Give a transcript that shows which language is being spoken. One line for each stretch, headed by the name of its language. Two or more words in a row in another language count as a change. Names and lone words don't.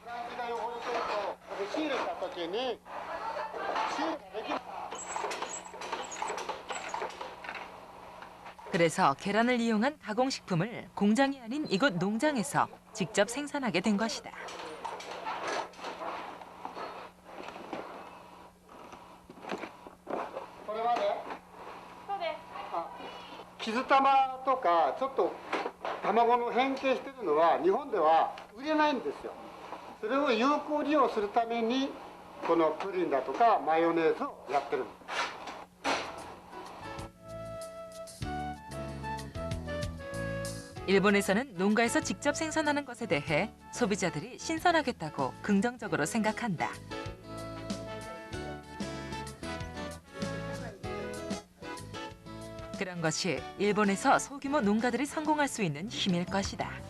Korean: 그래서 계란을 이용한 가공식품을 공장이 아닌 이곳 농장에서 직접 생산하게 된 것이다.
Japanese: 기스타마 とかちょっと卵の変形してるのは日本では売れないんですよ。それを有効利用するためにこのプリンだとかマヨネーズをやってる。
Korean: 일본에서는 농가에서 직접 생산하는 것에 대해 소비자들이 신선하겠다고 긍정적으로 생각한다. 그런 것이 일본에서 소규모 농가들이 성공할 수 있는 힘일 것이다.